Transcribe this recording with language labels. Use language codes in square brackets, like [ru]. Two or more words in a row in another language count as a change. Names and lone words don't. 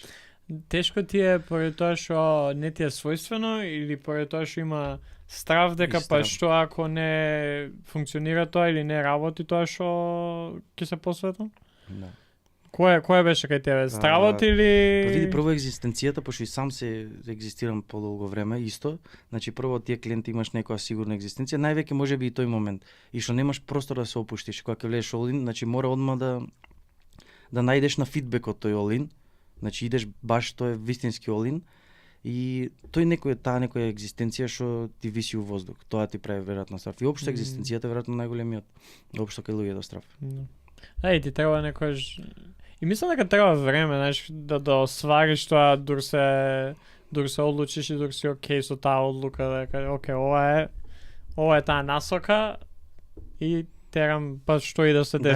[mk] Тешко ти е поради тоа што не ти е својствено или поради тоа што има страв дека па што ако не функционира тоа или не работи тоа што ќе се посветам? Да. Кој беше кај тебе? Стравот или Па види прво екзистенцијата, пошто и сам се екзистирам подолго време исто. Значи прво тие клиенти имаш некоја сигурна екзистенција, највеќе можеби и тој момент. И што немаш простор да се опуштиш, кога ќе влезеш [en] all in, [mk] значи мора одма да најдеш на фидбек од тој [en] all in. [mk] Значи идеш баш тоа е вистински [en] all in [mk] И таа некоја екзистенција што ти виси у воздух. Тоа ти прави веројатно страв. И општо екзистенцијата е веројатно најголемиот општо кај луѓето страв. И ти треба некојаш. И мислам дека треба време, знаеш, да свариш тоа, дур се одлучиш и дур си окей со таа одлука, дека окей, ова е таа насока и терам па што и да се деси.